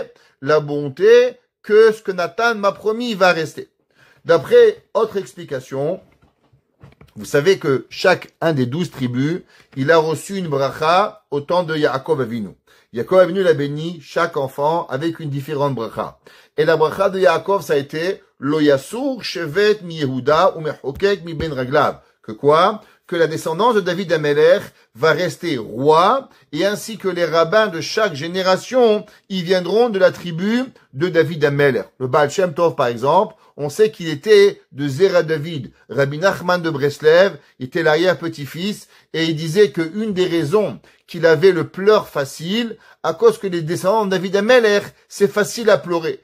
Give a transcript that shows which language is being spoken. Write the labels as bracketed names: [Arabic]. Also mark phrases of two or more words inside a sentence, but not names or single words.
[French] La bonté que ce que Nathan m'a promis va rester. D'après autre explication, vous savez que chaque un des 12 tribus, il a reçu une bracha au temps de Yaakov Avinu. Yaakov Avinu l'a béni chaque enfant avec une différente bracha. Et la bracha de Yaakov, ça a été [Hebrew] לא יסור שבט מיהודה ומחוקק מבין רגליו. [French] Que quoi? Que la descendance de David Amelech va rester roi, et ainsi que les rabbins de chaque génération, ils viendront de la tribu de David Ameler. Le Baal Shem Tov, par exemple, on sait qu'il était de [Hebrew] זרע דוד. [French] Rabbi Nachman de Breslev était l'arrière-petit-fils et il disait qu'une des raisons qu'il avait le pleur facile, à cause que les descendants de David Ameler, c'est facile à pleurer.